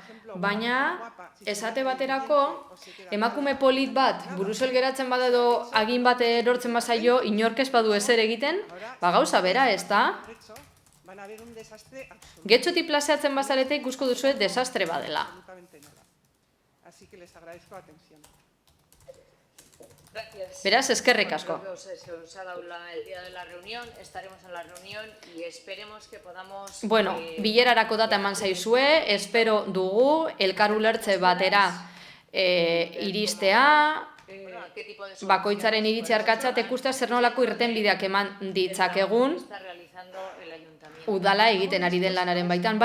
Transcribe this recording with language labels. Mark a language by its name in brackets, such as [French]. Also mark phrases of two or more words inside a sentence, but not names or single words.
[Basque] Baina, esate baterako, emakume polit bat Burusel geratzen bada edo agin bat erortzen bazaio inork ez badu ezer egiten, gauza bera ez da. Getxotik plazeatzen bazarete ikusko duzue desastre badela. [Spanish] Así que les agradezco la atención. [Basque] Beraz, eskerrik asko. [Spanish] Se os ha dado el día de la reunión, estaremos en la reunión y esperemos que podamos... [Basque] Bueno, bilerarako data eman zaizue, espero dugu elkar ulertze batera iristea, bakoitzaren iritzi arkatzat ikustea zer nolako irtenbideak eman ditzakegun udala egiten ari den lanaren baitan.